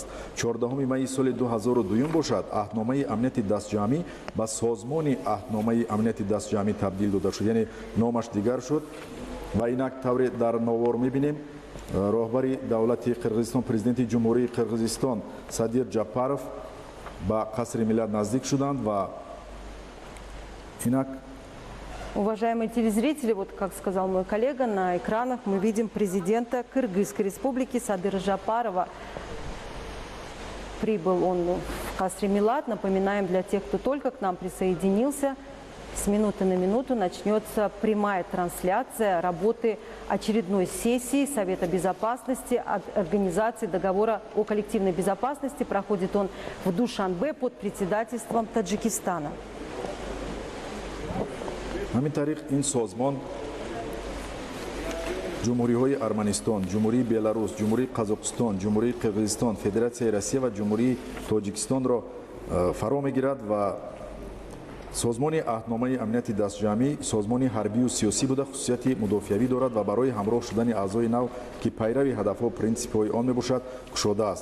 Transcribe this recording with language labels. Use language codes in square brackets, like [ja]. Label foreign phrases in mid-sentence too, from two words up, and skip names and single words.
[tg] 14 майи соли 2002 бошад, аҳдномаи амнияти дастҷамъӣ ба созмони аҳдномаи амнияти дастҷамъӣ табдил дода шуд, яъне номаш дигар шуд. ва инак тавре дар навор мебинем роҳбари давлати Қирғизистон, президенти ҷумҳурии Қирғизистон Садир Ҷапаров ба қасри миллат наздик шуданд ва инак. [ru] Уважаемые телезрители, вот как сказал мой коллега, на экранах мы видим президента Кыргызской республики Садыра Жапарова. Прибыл он в Касри Милат. Напоминаем для тех, кто только к нам присоединился, с минуты на минуту начнется прямая трансляция работы очередной сессии Совета Безопасности от Организации договора о коллективной безопасности. Проходит он в Душанбе под председательством Таджикистана. [tg] ҳамин тариқ ин созмон ҷумҳуриҳои Арманистон, ҷумҳурии Беларус, ҷумҳурии Қазоқистон, ҷумҳурии Қирғизистон, Федератсияи Россия ва ҷумҳурии Тоҷикистонро фаро мегирад ва созмони аҳдномаи амнияти дастҷамъӣ созмони ҳарбию сиёсӣ буда хусусияти мудофиавӣ дорад ва барои ҳамроҳ шудани аъзои нав, ки пайрави ҳадафҳо принсипҳои он мебошад, кушодааст.